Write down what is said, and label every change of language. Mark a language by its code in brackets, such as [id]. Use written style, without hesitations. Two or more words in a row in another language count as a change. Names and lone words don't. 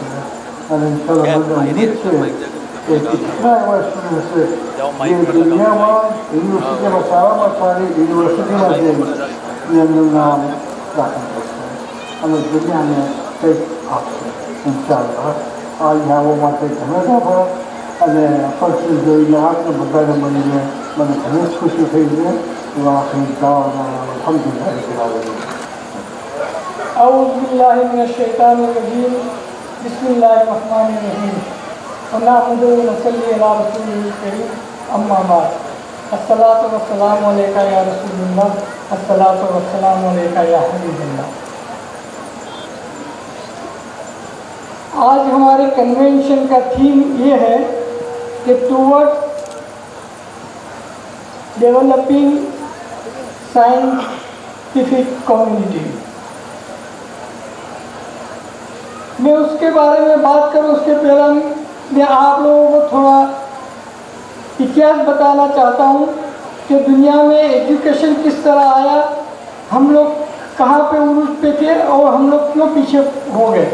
[gu] અને ઇન્શાઅલ્લાહ મને ઉમ્મીદ છે કે કેટલા એવા સ્ટુડન્ટ હશે જે દુનિયામાં યુનિવર્સિટીમાં સારામાં સારી યુનિવર્સિટીમાં જઈને એમનું નામ દાખલ કરશે અને દુનિયાને કંઈક આપશે ઇન્શાઅલ્લાહ. આ યાવો માટે ઘણા આભાર. અને પછી જોઈને આપણે બધાને મળીને મને ઘણી જ ખુશી થઈ છે. એવા અલહમદુલિલ્લાહ. [ar] أعوذ بالله من الشيطان الرجيم بسم الله الرحمن الرحيم ونحمده ونصلي على رسوله الكريم أما بعد الصلاة والسلام عليك يا رسول الله الصلاة والسلام عليك يا حبيب الله. [ur] آج ہمارے کنونشن کا تھیم یہ ہے کہ [en] toward developing scientific community. [ur] میں اس کے بارے میں بات کروں اس کے پہلے میں آپ لوگوں کو تھوڑا اتہاس بتانا چاہتا ہوں کہ دنیا میں ایجوکیشن کس طرح آیا, ہم لوگ کہاں پہ عروج پہ تھے اور ہم لوگ کیوں پیچھے ہو گئے.